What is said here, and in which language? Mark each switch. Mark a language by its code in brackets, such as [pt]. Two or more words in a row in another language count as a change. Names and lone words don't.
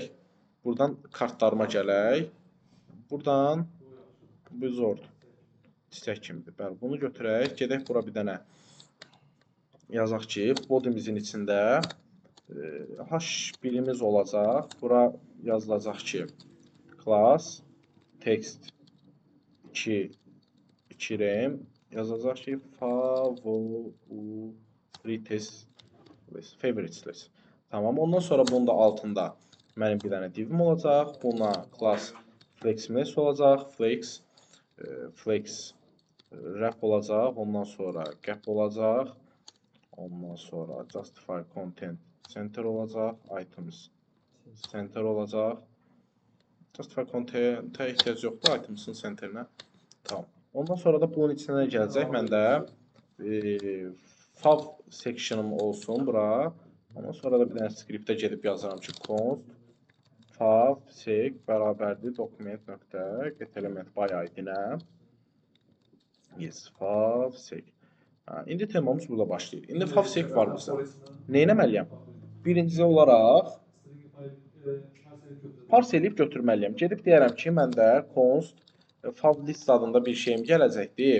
[az] Buradan kartlarıma gələk. Buradan wizard. Çiçək kimidir. Bəli, bunu götürək. Gedək bura bir dənə yazaq ki, body'mizin içində h1'imiz olacaq. Bura yazılacaq ki, [en] class text 2 rem [az] yazacaq ki, [en] favorites list. [az] Tamam. Ondan sonra bunun da altında mənim bir dənə divim olacaq. Buna [en] class flexmess [az] olacaq. [en] Flex wrap [az] olacaq, ondan sonra gap olacaq, ondan sonra [en] justify content center [az] olacaq, [en] items center [az] olacaq. [en] Justify content-ə [az] ehtiyac yoxdur, [en] items'ın centerinə. [az] Tamam. Ondan sonra da bunun içinə gələcək məndə [en] fav section'ım [az] olsun bura. Ondan sonra da bir dənə scriptə gedib yazıram ki, [en] const fav sec [az] bərabərdir document nöqtə [en] get element by id-nə. Yes, fav sec. [az] İndi temamız burada başlayır. İndi [en] fav sec [az] var bizdə. Nə etməliyəm? Birinci olaraq parse eləyib götürməliyəm. Gedib deyərəm ki, məndə [en] const fav list [az] adında bir şeyim gələcəkdir.